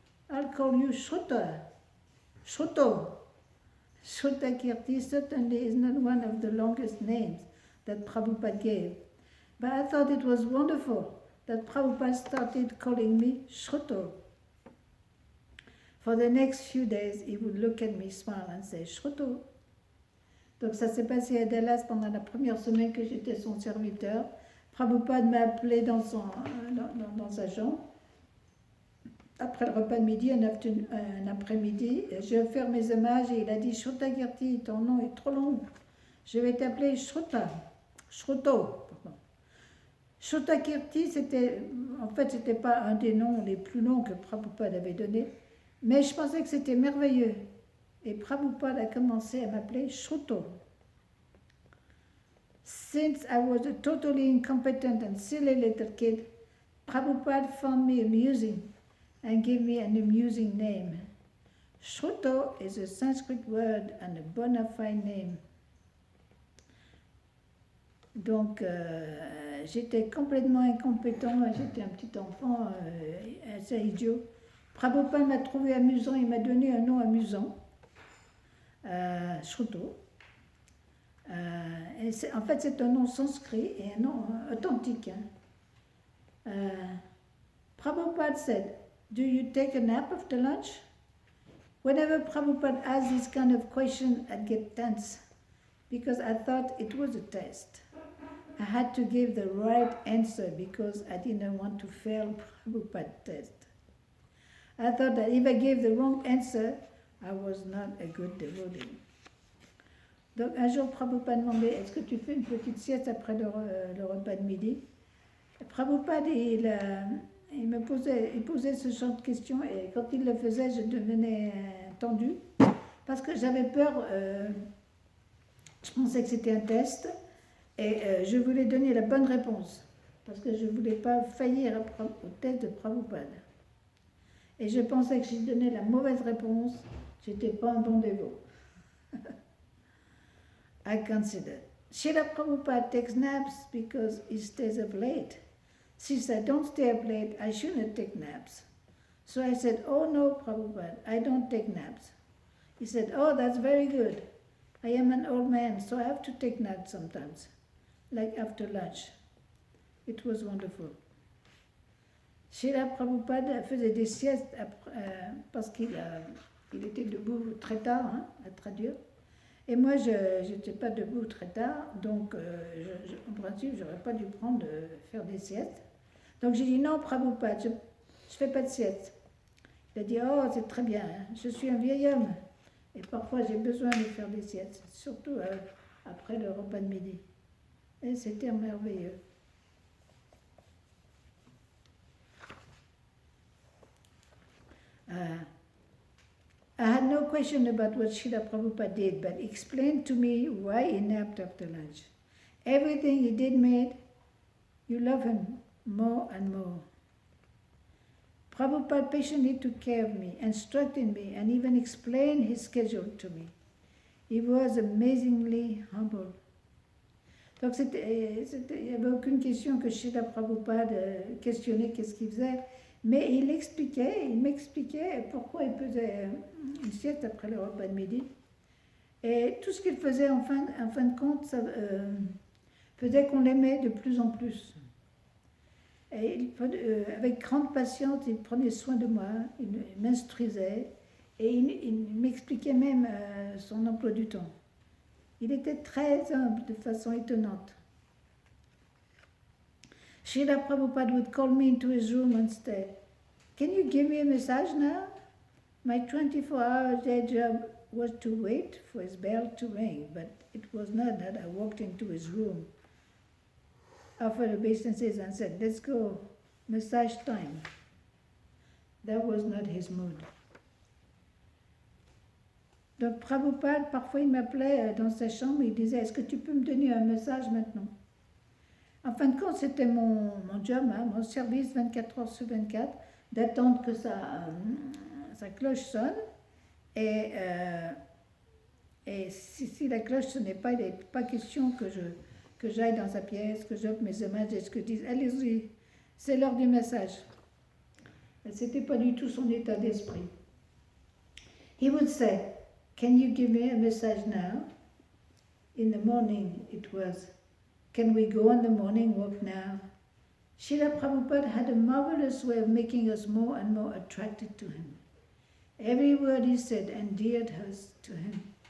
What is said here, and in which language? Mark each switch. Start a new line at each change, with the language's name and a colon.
English: I'll call you Shruta. Shruto. Shruta Kirti certainly is not one of the longest names that Prabhupada gave. But I thought it was wonderful that Prabhupada started calling me Shruto. For the next few days, he would look at me, smile and say, Shruto.
French: Donc ça s'est passé à Dallas pendant la première semaine que j'étais son serviteur. Prabhupada m'a appelé dans sa chambre. Après le repas de midi, un après-midi, j'ai offert mes hommages et il a dit, Shruta Kirti, ton nom est trop long. Je vais t'appeler Shruta. Shruto. Shruta Kirti, c'était pas un des noms les plus longs que Prabhupada avait donné. Mais je pensais que c'était merveilleux. Et Prabhupada a commencé à m'appeler Shruto.
English: Since I was a totally incompetent and silly little kid, Prabhupada found me amusing and gave me an amusing name. Shruto is a Sanskrit word and a bona fide name.
French: Donc, j'étais complètement incompétent, j'étais un petit enfant assez idiot. Prabhupada m'a trouvé amusant, il m'a donné un nom amusant, Shruto. En fait, c'est un nom sanskrit et un nom authentique.
English: Prabhupada said, "Do you take a nap after lunch?" Whenever Prabhupada asked this kind of question, I'd get tense because I thought it was a test. I had to give the right answer because I didn't want to fail Prabhupada's test. I thought that if I gave the wrong answer, I was not a good devotee.
French: Donc un jour, Prabhupada demandait, est-ce que tu fais une petite sieste après le repas de midi? Prabhupada, il posait ce genre de questions et quand il le faisait, je devenais tendue parce que j'avais peur, je pensais que c'était un test et je voulais donner la bonne réponse parce que je ne voulais pas faillir au test de Prabhupada. Et je pensais que si je donnais la mauvaise réponse, je n'étais pas un bon dévot.
English: I considered. Srila Prabhupada takes naps because he stays up late. Since I don't stay up late, I shouldn't take naps. So I said, "Oh no, Prabhupada, I don't take naps." He said, "Oh, that's very good. I am an old man, so I have to take naps sometimes, like after lunch." It was wonderful.
French: Srila Prabhupada faisait des siestes parce qu'il était debout très tard, à traduire. Et moi, je n'étais pas debout très tard, donc en principe, je n'aurais pas dû faire des siestes. Donc j'ai dit non, Prabhupada, je ne fais pas de sieste. Il a dit, oh, c'est très bien, je suis un vieil homme. Et parfois, j'ai besoin de faire des siestes, surtout après le repas de midi. Et c'était merveilleux.
English: I had no question about what Srila Prabhupada did, but he explained to me why he napped after lunch. Everything he did made you love him more and more. Prabhupada patiently took care of me, instructed me, and even explained his schedule to me. He was amazingly humble.
French: Donc il n'y avait aucune question que Srila Prabhupada questionnait qu'est-ce qu'il faisait, mais il m'expliquait pourquoi il faisait une sieste après le repas de midi. Et tout ce qu'il faisait en fin de compte, ça faisait qu'on l'aimait de plus en plus. Et avec grande patience, il prenait soin de moi, il m'instruisait et il m'expliquait même son emploi du temps. Il était très humble de façon étonnante.
English: Srila Prabhupada would call me into his room and say, "Can you give me a massage now?" My 24-hour day job was to wait for his bell to ring, but it was not that I walked into his room, offered obeisances and said, "Let's go, massage time." That was not his mood.
French: Donc Prabhupada, parfois il m'appelait dans sa chambre, il disait, est-ce que tu peux me donner un massage maintenant? En fin de compte, c'était mon job, mon service 24 heures sur 24, d'attendre que sa cloche sonne. Et si la cloche ne sonnait pas, il n'est pas question que j'aille dans sa pièce, que j'offre mes hommages et que je dise, allez-y, c'est l'heure du massage. Ce n'était pas du tout son état d'esprit.
English: He would say, "Can you give me a massage now?" In the morning it was, "Can we go on the morning walk now?" Srila Prabhupada had a marvelous way of making us more and more attracted to him. Every word he said endeared us to him.